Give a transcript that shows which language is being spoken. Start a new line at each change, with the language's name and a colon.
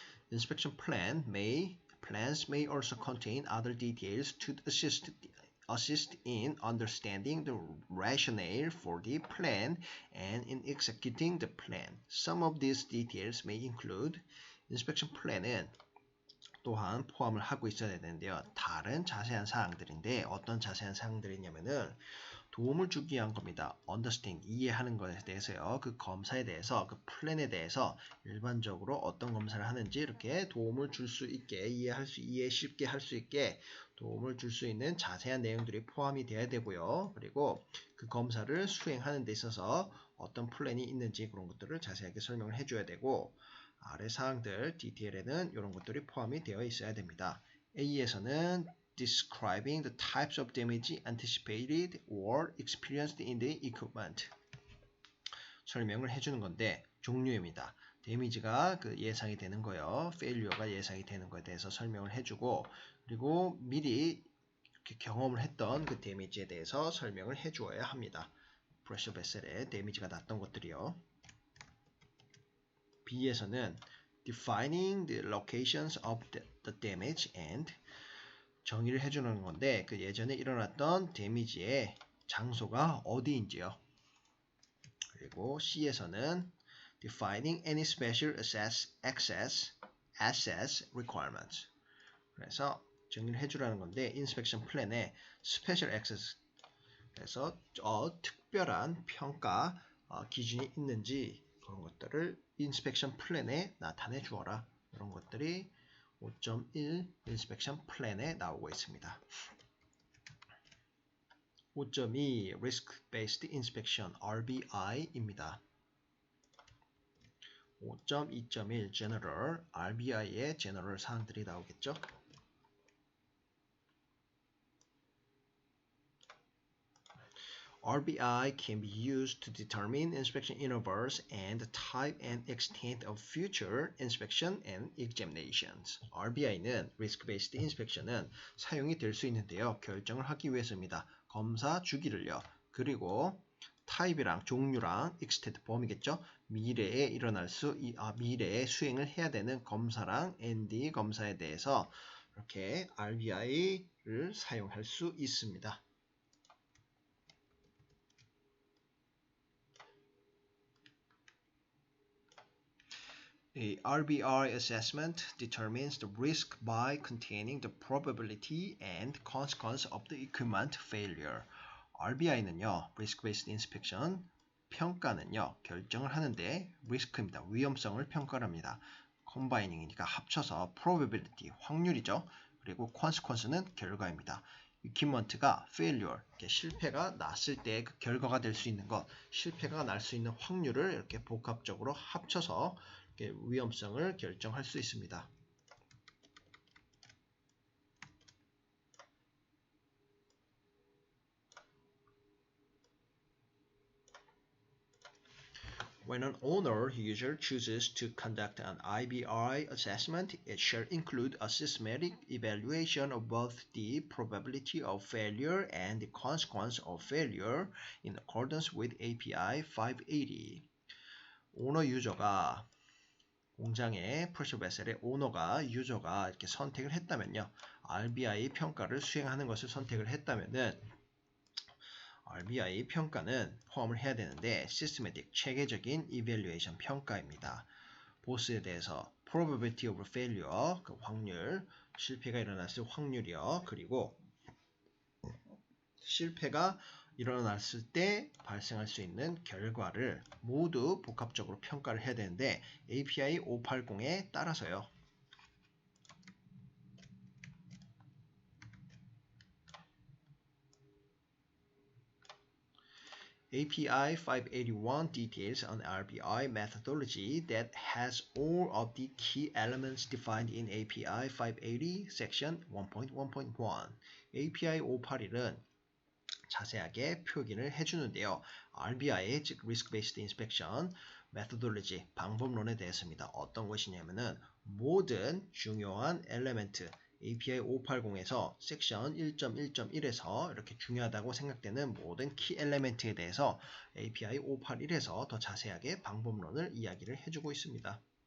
English: Inspection plans may also contain other details to assist in understanding the rationale for the plan and in executing the plan. Some of these details may include inspection plan은
Korean: 또한 포함을 하고 있어야 되는데요. 다른 자세한 사항들인데 어떤 자세한 사항들이냐면은 도움을 주기 위한 겁니다. understand, 이해하는 것에 대해서요. 그 검사에 대해서, 그 플랜에 대해서 일반적으로 어떤 검사를 하는지 이렇게 도움을 줄 수 있게, 이해 쉽게 할 수 있게 도움을 줄 수 있는 자세한 내용들이 포함이 되어야 되고요. 그리고 그 검사를 수행하는 데 있어서 어떤 플랜이 있는지 그런 것들을 자세하게 설명을 해줘야 되고 아래 사항들, 디테일에는 이런 것들이 포함이 되어 있어야 됩니다.
English: A에서는 describing the types of damage anticipated or experienced in the equipment.
Korean: 설명을 해주는 건데 종류입니다. 데미지가 그 예상이 되는 거요. failure가 예상이 되는 거에 대해서 설명을 해주고 그리고 미리 이렇게 경험을 했던 그 데미지에 대해서 설명을 해주어야 합니다. 프레셔 베셀에 데미지가 났던 것들이요. B에서는
English: defining the locations of the damage and
Korean: 정의를 해주는 건데 그 예전에 일어났던 데미지의 장소가 어디인지요. 그리고 C에서는
English: defining any special access requirements.
Korean: 그래서 정의를 해주라는 건데 inspection plan에 special access 그래서 특별한 평가 기준이 있는지 그런 것들을 inspection plan에 나타내 주어라. 이런 것들이 5.1 인스펙션 플랜에 나오고 있습니다. 5.2 Risk Based Inspection RBI입니다. 5.2.1 General RBI의 General 사항들이 나오겠죠.
English: RBI can be used to determine inspection intervals and the type and extent of future inspection and examinations.
Korean: RBI는 Risk-Based Inspection은 사용이 될 수 있는데요. 결정을 하기 위해서입니다. 검사 주기를요. 그리고 타입이랑 종류랑 extent 범위겠죠. 미래에 미래에 수행을 해야 되는 검사랑 ND 검사에 대해서 이렇게 RBI를 사용할 수 있습니다.
English: A RBI assessment determines the risk by containing the probability and consequence of the equipment failure.
Korean: RBI는요, Risk-Based Inspection, 평가는요, 결정을 하는데 risk입니다. 위험성을 평가를 합니다. combining이니까 합쳐서 probability, 확률이죠. 그리고 consequence는 결과입니다. equipment가 failure, 실패가 났을 때 그 결과가 될 수 있는 것, 실패가 날 수 있는 확률을 이렇게 복합적으로 합쳐서 위험성을 결정할 수 있습니다.
English: When an owner user chooses to conduct an IBI assessment, it shall include a systematic evaluation of both the probability of failure and the consequence of failure in accordance with API 580.
Korean: 오너 유저가 공장의 프레셔 베셀의 오너가 유저가 이렇게 선택을 했다면요. RBI 평가를 수행하는 것을 선택을 했다면은 RBI 평가는 포함을 해야 되는데 시스테매틱 체계적인 이밸류에이션 평가입니다. 보스에 대해서 probability of failure 그 확률 실패가 일어났을 확률이요. 그리고 실패가 일어났을 때 발생할 수 있는 결과를 모두 복합적으로 평가를 해야 되는데 API 580에 따라서요.
English: API 581 details an RBI methodology that has all of the key elements defined in API 580 section 1.1.1.
Korean: API 581은 자세하게 표기를 해주는데요. RBI, 즉 Risk-Based Inspection methodology, 방법론에 대해서입니다. 어떤 것이냐면은 모든 중요한 엘리멘트 API 580에서 섹션 1.1.1에서 이렇게 중요하다고 생각되는 모든 키 엘리멘트에 대해서 API 581에서 더 자세하게 방법론을 이야기를 해주고 있습니다.